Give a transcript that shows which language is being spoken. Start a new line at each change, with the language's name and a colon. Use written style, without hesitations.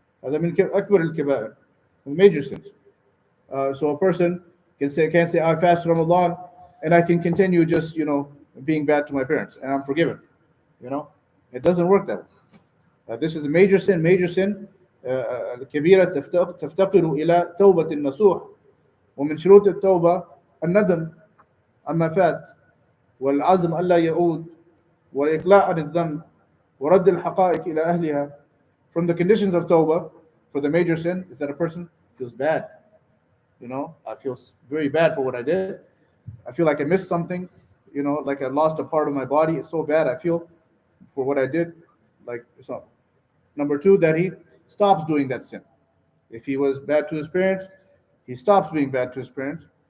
Arabic: هذا من أكبر الكبائر,
English: major sins. So a person can't say I fast Ramadan and I can continue just being bad to my parents and I'm forgiven. It doesn't work that way. This is a major sin.
Arabic: الكبيرة تفتقر إلى توبة نصوح. ومن شروط التوبة الندم عما فات والعزم ألا يعود والإقلاع عن الذنب ورد الحقائق إلى أهلها.
English: From the conditions of tawbah for the major sin is that a person feels bad. I feel very bad for what I did. I feel like I missed something, like I lost a part of my body. It's so bad I feel for what I did. So. Number two, that he stops doing that sin. If he was bad to his parents, he stops being bad to his parents.